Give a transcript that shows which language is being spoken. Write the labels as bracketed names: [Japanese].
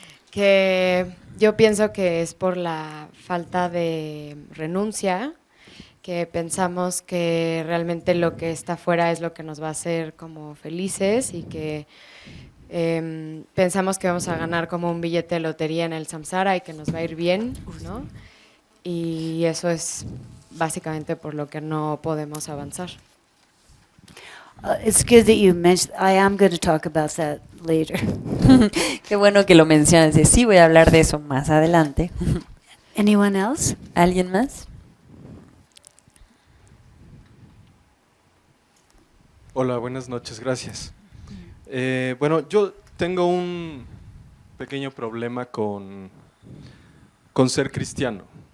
[Spanish] Que yo pienso que es por la falta de renuncia, que pensamos que realmente lo que está afuera es lo que nos va a hacer como felices y que pensamos que vamos a ganar como un billete de lotería en el samsara y que nos va a ir bien, ¿no? Y eso es básicamente por lo que no podemos avanzar. [English] It's good that you mentioned. I am going to talk about that later. [Spanish] Qué bueno que lo mencionas. Sí, voy a hablar de eso más adelante. [English] Anyone else? [Spanish] ¿Alguien más? Hola, buenas noches, gracias. Bueno, yo tengo un pequeño problema con ser cristiano.